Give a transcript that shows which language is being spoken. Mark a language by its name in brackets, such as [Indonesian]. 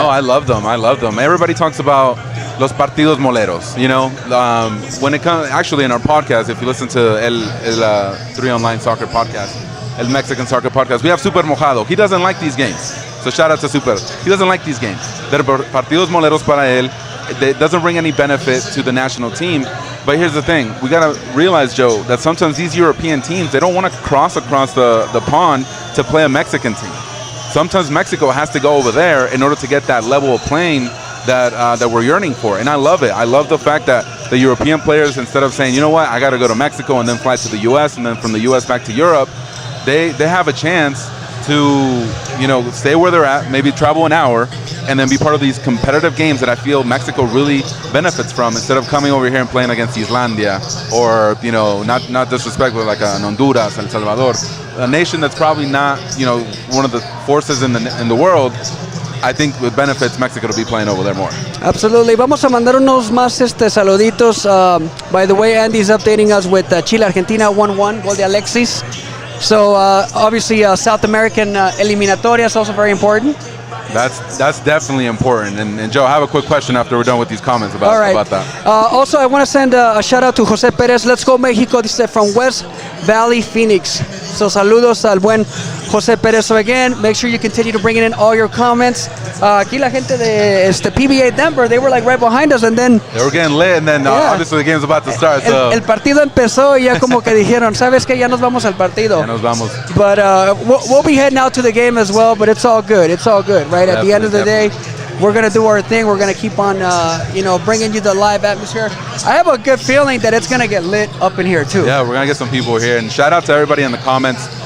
[English] No, I love them. Everybody talks about los partidos moleros. When it comes, actually in our podcast, if you listen to El 3 Online Soccer Podcast, El Mexican Soccer Podcast, we have Super Mojado. He doesn't like these games. So shout out to Super. He doesn't like these games. They're partidos moleros para él. It doesn't bring any benefit to the national team. But here's the thing. We got to realize, Joe, that sometimes these European teams, they don't want to cross across the pond to play a Mexican team. Sometimes Mexico has to go over there in order to get that level of playing that we're yearning for. And I love it. I love the fact that the European players, instead of saying, you know what, I got to go to Mexico and then fly to the U.S. and then from the U.S. back to Europe, they have a chance to, stay where they're at, maybe travel an hour, and then be part of these competitive games that I feel Mexico really benefits from, instead of coming over here and playing against Islandia or, not disrespectful, like an Honduras, El Salvador, a nation that's probably not, one of the forces in the world. I think it benefits Mexico to be playing over there more. Absolutely. [Spanish] Vamos a mandar unos más saluditos. [English] By the way, Andy's updating us with Chile Argentina 1-1, gol de Alexis. So obviously South American eliminatoria is also very important. That's definitely important. And Joe, I have a quick question after we're done with these comments about that. Also, I want to send a shout out to Jose Perez. Let's go Mexico. This is from West Valley, Phoenix. So saludos al buen Jose Perez. So again, make sure you continue to bring in all your comments. Aquí la gente de PBA Denver, they were like right behind us, and then they were getting lit, and then obviously the game's about to start. So [Spanish] el partido empezó y ya como que dijeron, ¿sabes qué? Ya nos vamos al partido. Ya nos vamos. [English] But we'll be heading out to the game as well, but it's all good. It's all good, right? At the end of the day, we're going to do our thing. We're going to keep on, bringing you the live atmosphere. I have a good feeling that it's going to get lit up in here, too. Yeah, we're going to get some people here. And shout out to everybody in the comments.